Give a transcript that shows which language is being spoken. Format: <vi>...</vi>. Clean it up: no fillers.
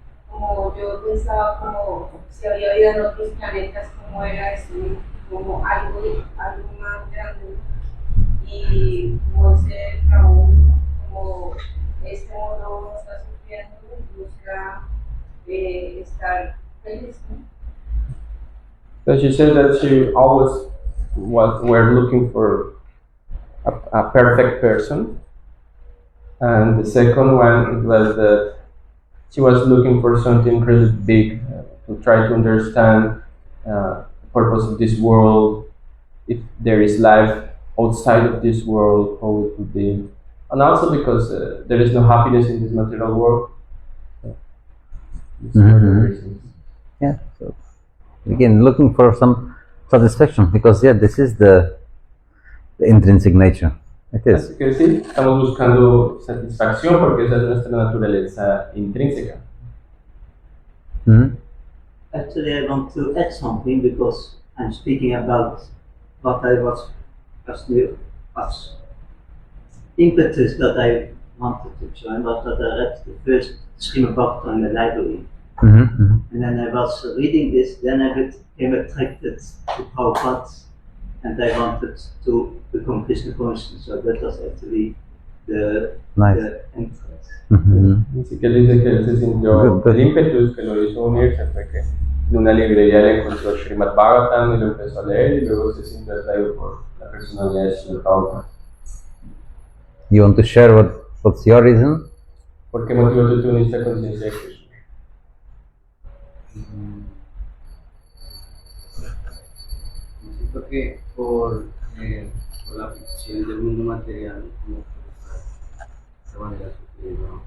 <es>Como yo pensaba como si había vida en otros planetas, como era eso, ¿no? Como algo más grande. Y como ese trabajo, como este mundo uno está sufriendo y busca estar feliz, ¿no?</es> <en>So she said that she always were looking for a perfect person, and the second one was that she was looking for something really big to try to understand the purpose of this world, if there is life outside of this world, how it would be, and also because there is no happiness in this material world. These are the reasons. Yeah. So again, looking for some satisfaction, because yeah, this is the intrinsic nature. It is.</en> <es>Así que sí, estamos buscando satisfacción porque esa es nuestra naturaleza intrínseca. Mhm.</es> <en>Actually, I want to add something because I'm speaking about what I was as impetus that I wanted to join was that I read the first Srimad Bhagavatam in the library. Mhm, mhm. And then I was reading this, then I became attracted to Prabhupada, and I wanted to become Krishna conscious. So that was actually the interest. Mhm.</en> <es>Así que él dice que él se sintió, el ímpetu que lo hizo unirse fue que en una librería le encontró Srimad Bhagavatam y lo empezó a leer y luego se sintió atraído por la personalidad de Srimad Bhagavatam.</es> <en>You want to share what's your reason?</en> <es>¿Por qué motivo tú te uniste a conciencia de Krishna? Siento que por la ficción del mundo material, como de manera sutil, ¿no?</es>